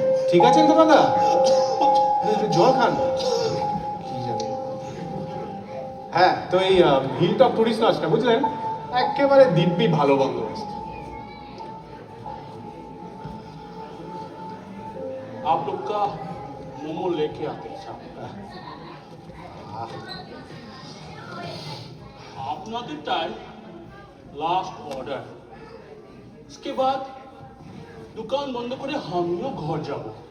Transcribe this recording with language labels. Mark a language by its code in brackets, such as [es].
[bn] ঠিক আছেন তো দাদা? একটু জল খান। কি জানি। হ্যাঁ, তো এই হিলটপ টুরিস্ট লজটা, বুঝলেন, একেবারে দিব্যি ভালো বন্দোবস্ত। [hi] आप लोग का मोमो लेके आते हैं साहब। [bn] আপনাদেরটাই লাস্ট অর্ডার, [hi] उसके बाद [bn] দোকান বন্ধ করে আমিও ঘর যাব।